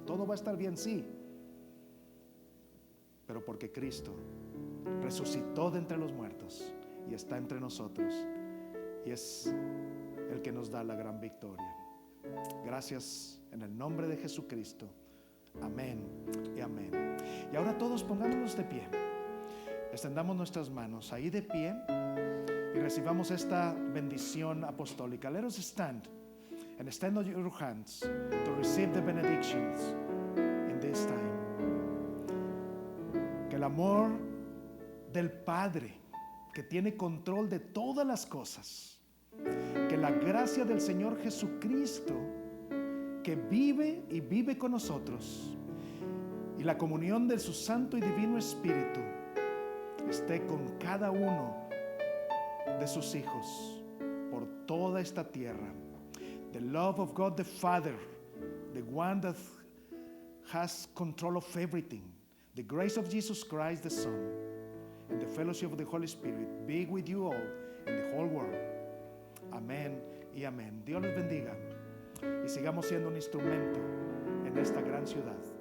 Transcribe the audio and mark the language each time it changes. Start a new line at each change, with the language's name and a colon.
Spanish: Todo va a estar bien, sí, pero porque Cristo resucitó de entre los muertos y está entre nosotros, y es el que nos da la gran victoria. Gracias en el nombre de Jesucristo. Amén y amén. Y ahora todos pongámonos de pie, extendamos nuestras manos ahí de pie y recibamos esta bendición apostólica.
English: Let us stand and extend your hands to receive the benedictions in this time.
Spanish: Que el amor del Padre, que tiene control de todas las cosas, que la gracia del Señor Jesucristo, que vive y vive con nosotros, y la comunión de su Santo y Divino Espíritu esté con cada uno de sus hijos por toda esta tierra.
English: The love of God the Father, the one that has control of everything, the grace of Jesus Christ the Son, and the fellowship of the Holy Spirit be with you all in the whole world.
Spanish: Amén y amén. Dios les bendiga y sigamos siendo un instrumento en esta gran ciudad.